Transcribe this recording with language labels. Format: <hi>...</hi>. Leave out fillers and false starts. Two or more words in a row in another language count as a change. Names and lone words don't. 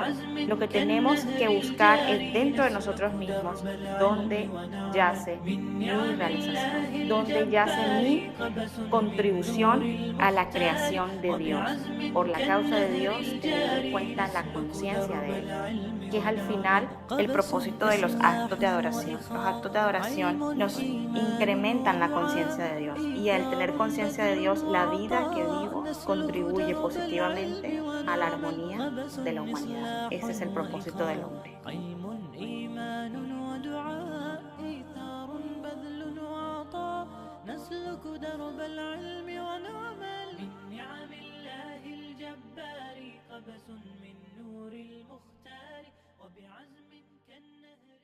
<es>Lo que tenemos que buscar es dentro de nosotros mismos dónde yace mi realización, dónde yace mi contribución a la creación de Dios, por la causa de Dios, teniendo en cuenta la conciencia de Él, que es al final el propósito de los actos de adoración. Los actos de adoración nos incrementan la conciencia de Dios, y al tener conciencia de Dios, la vida que vivo contribuye positivamente a la armonía de la humanidad. Ese es el propósito del hombre.</es> <ar>نسلك درب العلم ونعمل من نعم الله الجبار قبس من نور المختار وبعزم كالنسيم</ar>